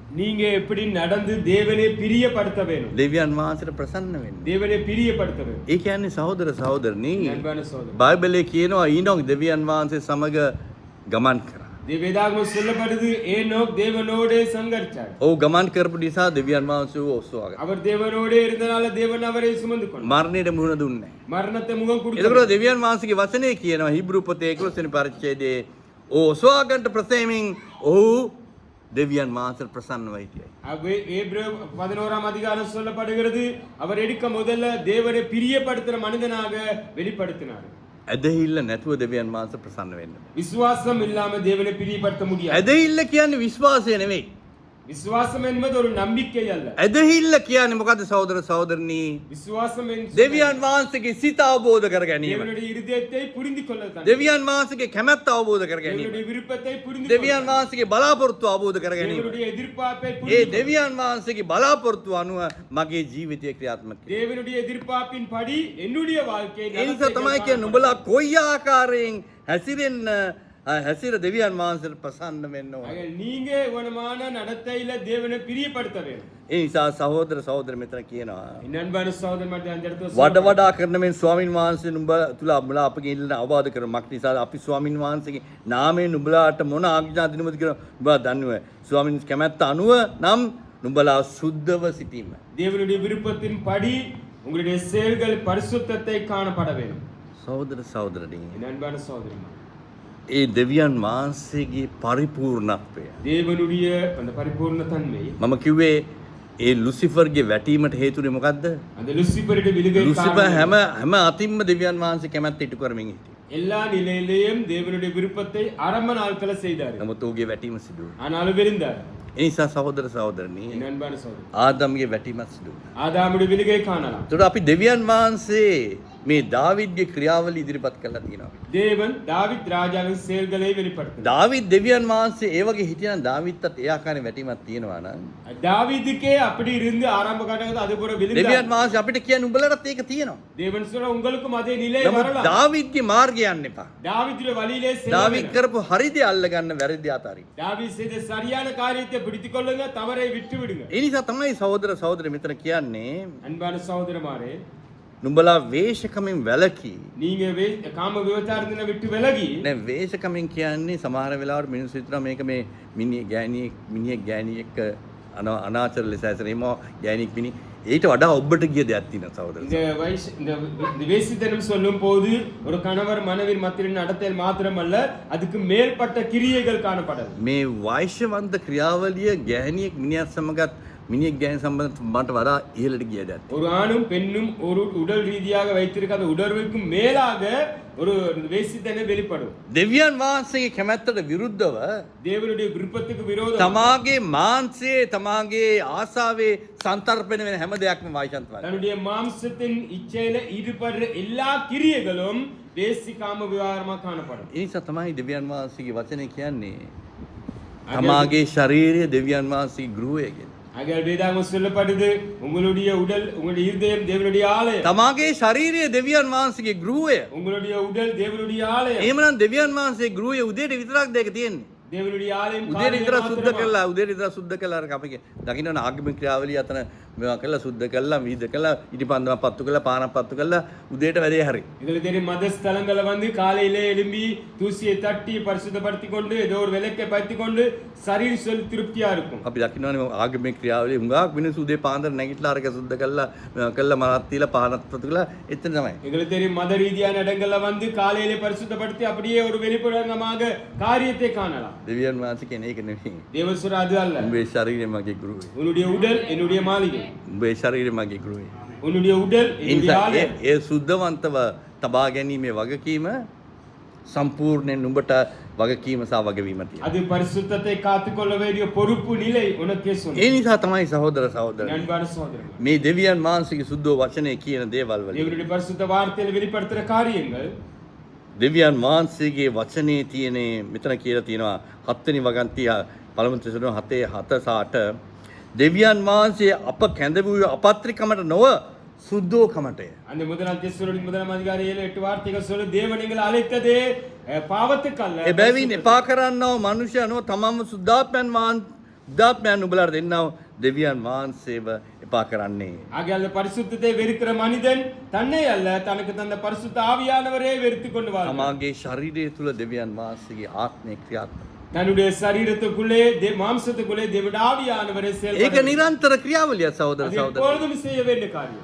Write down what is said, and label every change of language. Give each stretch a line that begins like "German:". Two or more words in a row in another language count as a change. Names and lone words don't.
Tamil: நீங்க எப்படி நடந்து தேவனை பிரியப்படுத்த வேண்டும்.
Sinhala: දෙවියන් වහන්සේට ප්‍රසන්න වෙන්න.
Tamil: தேவனை பிரியப்படுத்த வேண்டும்.
Sinhala: ඒ කියන්නේ සහෝදර සහෝදරනි
Tamil: அன்பான சகோதரர்,
Sinhala: බයිබලයේ කියනවා ඊනොක් දෙවියන් වහන්සේ සමග ගමන් කරා.
Tamil: வேதாகமம் சொல்லப்படுது, ஏனோக் தேவனோடே சங்கரிச்சார்.
Sinhala: ඔහු ගමන් කරපු නිසා දෙවියන් වහන්සේ ඔස්සුවාගත්තා.
Tamil: அவர் தேவனோடே இருந்தனால தேவன் அவரை சுமந்து கொண்டார்.
Sinhala: මරණයට මුහුණ දුන්නේ නැහැ.
Tamil: மரணத்தை முகம் கொடுத்தார்.
Sinhala: එතකොට දෙවියන් වහන්සේගේ වචනේ කියනවා හිබ්‍රු පොතේ 11 වෙනි පරිච්ඡේදයේ ඔස්සුවාගන්ට ප්‍රසේමින් ඔහු දෙවියන් වහන්සේට ප්‍රසන්නව හිටියයි.
Tamil: ஏப்ரேல் 11ஆம் அதிகாரம் சொல்லப்படுகிறது, அவர் எடுக்க முதல்ல தேவனை பிரியப்படுத்துற மனிதனாக வெளிப்படுத்தினார்.
Sinhala: ඇදහිල්ල නැතුව දෙවියන් වහන්සේ ප්‍රසන්න වෙන්න.
Tamil: விசுவாசம் இல்லாம தேவனை பிரியப்படுத்த முடியாது.
Sinhala: ඇදහිල්ල කියන්නේ විශ්වාසය නෙවෙයි.
Tamil: விசுவாசம் என்பது ஒரு நம்பிக்கை அல்ல.
Sinhala: ඇදහිල්ල කියන්නේ මොකද්ද සහෝදර සහෝදරනි?
Tamil: விசுவாசம்
Sinhala: දෙවියන් වහන්සේගේ සිත අවබෝධ කර ගැනීම.
Tamil: தேவனுடைய இருதயத்தை புரிந்து கொள்ளத்தான்.
Sinhala: දෙවියන් වහන්සේගේ කැමැත්ත අවබෝධ කර ගැනීම.
Tamil: தேவனுடைய விருப்பத்தை புரிந்து
Sinhala: දෙවියන් වහන්සේගේ බලාපොරොත්තු අවබෝධ කර ගැනීම.
Tamil: தேவனுடைய எதிர்பார்ப்பை
Sinhala: ඒ
Tamil: புரிந்து
Sinhala: දෙවියන් වහන්සේගේ බලාපොරොත්තු අනුව මගේ ජීවිතය ක්‍රියාත්මක වෙනවා.
Tamil: தேவனுடைய எதிர்பார்ப்பின் படி என்னுடைய வாழ்க்கை
Sinhala: ඒ නිසා තමයි කියන්නේ නුඹලා කොයි ආකාරයෙන් හැසිරෙන්න හැසිර දෙවියන් වහන්සේට ප්‍රසන්න වෙන්න ඕන.
Tamil: ஆக நீங்க இவனமான நடத்தையில தேவனை பிரியப்படுத்த வேணும்.
Sinhala: ඒ නිසා සහෝදර සහෝදර මෙතන කියනවා
Tamil: என் அன்பான சகோதரன் மட்டும் அந்த இடத்துல
Sinhala: වඩ වඩා කරන මේ ස්වාමින් වහන්සේ නුඹ තුල අපලා අපගේ ඉල්ලන අවවාද කරන මක් නිසා අපි ස්වාමින් වහන්සේගේ නාමයෙන් නුඹලාට මොන ආඥා දිනමුද කියලා නුඹලා දන්නවා. ස්වාමින් කැමැත්ත අනුව නම් නුඹලා සුද්ධව සිටීම.
Tamil: தேவனுடைய விருப்பத்தின் படி உங்களுடைய செயல்கள் பரிசுத்தத்தை காணப்பட வேண்டும்.
Sinhala: සහෝදර සහෝදරනි
Tamil: என் அன்பான சகோதரன்
Sinhala: ඒ දෙවියන් වහන්සේගේ පරිපූර්ණත්වය
Tamil: தேவனுடைய அந்த பரிபூர்ண தன்மை
Sinhala: මම කිව්වේ ඒ ලුසිෆර්ගේ වැටීමට හේතුනේ මොකද්ද?
Tamil: அந்த லூசிபருடைய விழுகை
Sinhala: ලුසිෆර් හැම අතින්ම දෙවියන් වහන්සේ කැමැත්ත ඉටු කරමින් හිටියේ.
Tamil: எல்லா நிலையிலேயும் தேவனுடைய விருப்பத்தை ஆரம்ப நாட்கள செய்தார்.
Sinhala: නමුත් ඔහුගේ වැටීම සිදු වුණා.
Tamil: ஆனாலும் விழுந்தார்.
Sinhala: ඒ නිසා සහෝදර සහෝදරනි
Tamil: என் அன்பான சகோதரன்
Sinhala: ආදම්ගේ වැටීමත් සිදු වුණා.
Tamil: ஆதாமுடைய விழுகை காணலாம்.
Sinhala: ඒතකොට අපි දෙවියන් වහන්සේ මේ දාවිද්ගේ ක්‍රියාවලිය ඉදිරිපත් කරලා තියෙනවා.
Tamil: தேவன் தாவீத் ராஜாவின் செயல்களை வெளிப்படுத்தினார்.
Sinhala: දාවිද් දෙවියන් වහන්සේ ඒ වගේ හිටියනම් දාවිද්ටත් ඒ ආකාරයෙන් වැටීමක් තියෙනවා නම්
Tamil: தாவீதுக்கே அப்படி இருந்து ஆரம்ப காலகட்டத்தில் அது போல விழுந்தார்.
Sinhala: දෙවියන් වහන්සේ අපිට කියන්නේ උඹලටත් ඒක තියෙනවා.
Tamil: தேவன் சொல்ற உங்களுக்கும் அதே நிலை
Sinhala: නමුත්
Tamil: வரலாம்.
Sinhala: දාවිද්ගේ මාර්ගය යන්න එපා.
Tamil: தாவீதுடைய வழியிலே செல்ல
Sinhala: දාවිද්
Tamil: வேண்டாம்.
Sinhala: කරපු හරි දේ අල්ලගන්න වැරදි දේ අතාරින්න.
Tamil: தாவீது செய்த சரியான காரியத்தை பிடித்துக் கொள்ளுங்க, தவறை விட்டு விடுங்க.
Sinhala: ඒ නිසා තමයි සහෝදර සහෝදරි මෙතන කියන්නේ
Tamil: அன்பான சகோதரமாரே,
Sinhala: නුඹලා වේශකමින් වැළකී.
Tamil: நீங்க காம விபச்சாரத்தின விட்டு விலகி
Sinhala: දැන් වේශකමින් කියන්නේ සමහර වෙලාවට මිනිස්සු හිතනවා මේක මේ මිනිහෙක් ගෑණියෙක් අනාචාර ලෙස ඇසරීම ගෑණියෙක් මිනි ඊට වඩා ඔබට ගිය දෙයක් තියෙනවා සහෝදර.
Tamil: இந்த வேசித்தனம் சொல்லும் போது ஒரு கணவர் மனைவின் மத்தியில் நடத்தையில் மாத்திரமல்ல, அதுக்கு மேல்பட்ட கிரியைகள் காணப்படாது.
Sinhala: මේ වෛශ්‍යවන්ත ක්‍රියාවලිය ගෑණියෙක් මිනිහත් සමගත් මිනිහෙක් ගෑණි සම්බන්ධ වඩා ඉහළට ගිය දෙයක්.
Tamil: ஒரு ஆணும் பெண்ணும் ஒரு உடல் ரீதியாக வைத்திருக்க அந்த உணர்வுக்கு மேலாக ஒரு வேசித்தனம் வெளிப்படும்.
Sinhala: දෙවියන් වහන්සේගේ කැමැත්තට විරුද්ධව
Tamil: தேவனுடைய விருப்பத்துக்கு விரோதம்
Sinhala: තමාගේ මාංශයේ තමාගේ ආසාවේ සන්තර්පණය වෙන හැම දෙයක්ම වෛශන්තවයි.
Tamil: தன்னுடைய மாம்சத்தின் இச்சையில ஈடுபடுற எல்லா கிரியைகளும் வேசி காம விவகாரமா காணப்படும்.
Sinhala: ඒ නිසා තමයි දෙවියන් වහන්සේගේ වචනේ කියන්නේ තමාගේ ශරීරය දෙවියන් වහන්සේගේ ගෘහය කියලා.
Tamil: ஆகையால் வேதாகமம் சொல்லப்படுது, உங்களுடைய உடல் உங்களுடைய இருதயம் தேவனுடைய ஆலயம்.
Sinhala: තමාගේ ශරීරය දෙවියන් වහන්සේගේ ගෘහය.
Tamil: உங்களுடைய உடல் தேவனுடைய ஆலயம்.
Sinhala: එහෙමනම් දෙවියන් වහන්සේ ගෘහය උදේට විතරක් දෙක තියෙන්නේ.
Tamil: தேவனுடைய ஆலயம்
Sinhala: උදේට විතර සුද්ධ කළා උදේට විතර සුද්ධ කළා අර අපේ දකින්න ආගමික ක්‍රියාවලිය අතන මේවා කළා සුද්ධ කළා විහිද කළා ඉටිපන්දම පත්තු කළා පානක් පත්තු කළා උදේට වැඩේ හරි.
Tamil: இதுல தெரியும் மத ஸ்தலங்களை வந்து காலையிலே எழும்பி தூசியை தட்டி பரிசுத்தப்படுத்திக் கொண்டு ஏதோ ஒரு விளக்கை பற்றிக் கொண்டு சரீர சொல்லி திருப்தியா இருக்கும்.
Sinhala: අපි දකින්නවානේ ආගමික ක්‍රියාවලිය හුඟක් මිනිස්සු උදේ පාන්දර නැගිටලා අරක සුද්ධ කළා කළා මරත් තියලා පානක් පත්තු කළා එතන තමයි.
Tamil: எங்களுக்கு தெரியும் மத ரீதியான இடங்கள்ல வந்து காலையிலே பரிசுத்தப்படுத்தி அப்படியே ஒரு வெளிப்படமாக காரியத்தை காணலாம்.
Sinhala: දෙවියන් වහන්සේ කියන්නේ ඒක නෙවෙයි.
Tamil: தேவன் சொல்ற அது அல்ல.
Sinhala: උඹේ ශරීරය මගේ ගෘහය.
Tamil: உன்னுடைய உடல் என்னுடைய மாளிகை.
Sinhala: උඹේ ශරීරය මගේ ගෘහය.
Tamil: உன்னுடைய உடல் என்னுடைய ஆலயம்.
Sinhala: ඒ සුද්ධවන්තව තබා ගැනීමේ වගකීම සම්පූර්ණයෙන් උඹට වගකීම සහ වගවීම තියෙනවා.
Tamil: அது பரிசுத்தத்தை காத்துக்கொள்ள வேண்டிய பொறுப்பு நிலை உனக்கே சொன்னேன்.
Sinhala: ඒ නිසා තමයි සහෝදර සහෝදරනි
Tamil: அன்பான சகோதரன்,
Sinhala: මේ දෙවියන් වහන්සේගේ සුද්ධ වචනේ කියන දේවල් වල
Tamil: தேவனுடைய பரிசுத்த வார்த்தையில் வெளிப்படுத்துற காரியங்கள்
Sinhala: දෙවියන් වහන්සේගේ වචනේ තියෙන මෙතන කියලා තියෙනවා 7 වෙනි වගන්තිය පළමු තෙසලෝනික 7:7 දෙවියන් වහන්සේ අප කැඳවූ අපත්‍රිකමට නොව සුද්ධෝකමටය.
Tamil: அந்த முதலாம் தெசலோனிක முதலாம் அதிகாரம் 7-8 வார்த்தைகள் சொல்லு, தேவன் எங்களை அழைத்ததே பாவத்துக்கு அல்ல.
Sinhala: එබැවින් එපා කරන්නව මනුෂ්‍යයන්ව තමම සුද්ධාත්මයන් උඹලාට දෙන්නව දෙවියන් වහන්සේව එපා කරන්නේ.
Tamil: ஆகையால் அந்த பரிசுத்தத்தை வெறுக்கிற மனிதன் தன்னை அல்ல தனக்கு தந்த பரிசுத்த ஆவியானவரே வெறுத்து கொண்டு வாழ்கிறான்.
Sinhala: තමාගේ ශරීරය තුල දෙවියන් වහන්සේගේ ආත්මය ක්‍රියාත්මක.
Tamil: தன்னுடைய சரீரத்துக்குள்ளே மாம்சத்துக்குள்ளே தேவனுடைய ஆவியானவரே
Sinhala: ඒක
Tamil: செயல்படுகிறார்.
Sinhala: නිරන්තර ක්‍රියාවලිය සහෝදර
Tamil: அது
Sinhala: සහෝදරි.
Tamil: எப்பொழுதும் செய்ய வேண்டிய காரியம்.